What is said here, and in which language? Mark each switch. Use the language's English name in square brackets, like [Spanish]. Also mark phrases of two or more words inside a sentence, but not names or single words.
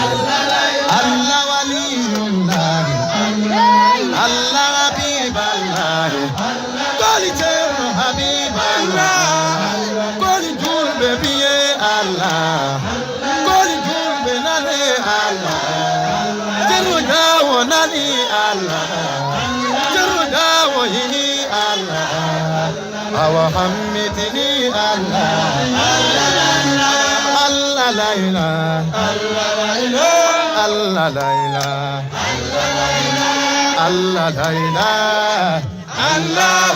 [Fula] Allah waliyullah Allah habiballah Koli cherno habiballah Koli julbe biye Allah Koli julbe nane Allah Jeru dawo nani Allah Jeru dawo yini Allah Awa hamidini Allah [Arabic] الله لا إله الله لا إله الله لا إله الله